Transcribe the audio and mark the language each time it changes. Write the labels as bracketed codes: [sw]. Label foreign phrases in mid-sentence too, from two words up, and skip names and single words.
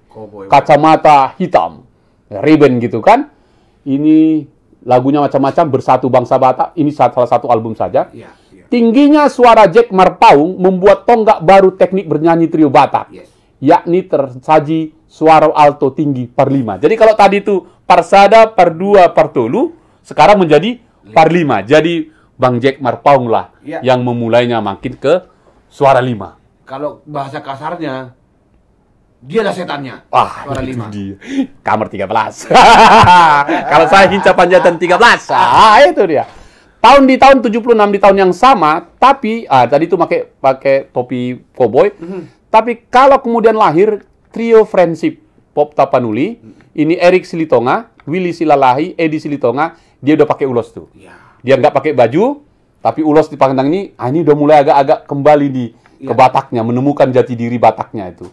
[id] Kacamata hitam, ribbon gitu kan. Ini lagunya macam-macam, Bersatu Bangsa Batak. Ini salah satu album saja. Tingginya suara Jack Marpaung membuat tonggak baru teknik bernyanyi trio Batak. Yakni tersaji suara alto tinggi par 5. Jadi kalau tadi itu Parsada, par 2, par tolu, sekarang menjadi par 5. Jadi Bang Jack Marpaung lah yang memulainya makin ke suara 5. Kalau bahasa kasarnya, dia lah setannya. Suara 5. Dia. Kamar 13. Kalau saya hinca panjatan 13. Itu dia. Di tahun 76, di tahun yang sama, tapi tadi itu pakai topi cowboy. Tapi kalau kemudian lahir trio Friendship Pop Tapanuli, ini Erik Silitonga, Willy Silalahi, Edi Silitonga, dia udah pakai ulos tuh. Dia nggak pakai baju, tapi ulos di pangdang ini, ini udah mulai agak-agak kembali ke Bataknya, menemukan jati diri Bataknya itu.